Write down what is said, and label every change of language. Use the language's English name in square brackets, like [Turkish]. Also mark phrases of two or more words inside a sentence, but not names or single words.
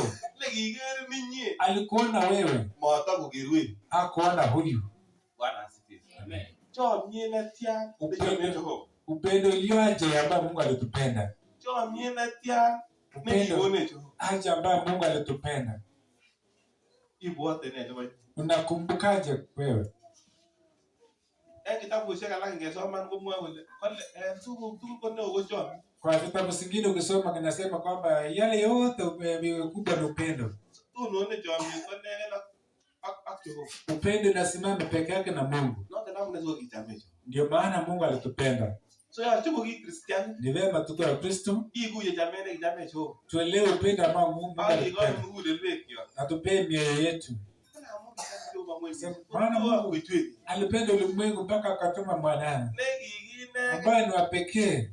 [Swahili] Alikuona wewe. Hakuona huyu. Bwana asifiwe. Amen. Upendo ulioaje ambao Mungu alitupenda. Upendo aje ambao Mungu alitupenda. [Kalenjin] Ibwate ne nebo? [Swahili] Unakumbukaje wewe? [Kalenjin] Kitabushek alak ingesoman komwoe kole tuguk tugul ko neo ko chomyet. [Swahili] Kwa vitabu zingine ukisoma kinasema kwamba yale yote kubwa ni upendo. [Kalenjin] Tunone chomyet ko negen ak Jehova. [Swahili] Upendo unasimama peke yake na Mungu. Ndio maana Mungu alitupenda. [Kalenjin] So ya chuko ki Kristiani. [Swahili] Ni vema tukiwa Kristo. [Kalenjin] Ikuye jamene kijame Jehova. [Swahili] Tuelewe upendo ambao Mungu alitupenda. Atupe mioyo yetu. Maana Mungu alipenda ulimwengu mpaka akatuma mwanae ambaye ni wa pekee.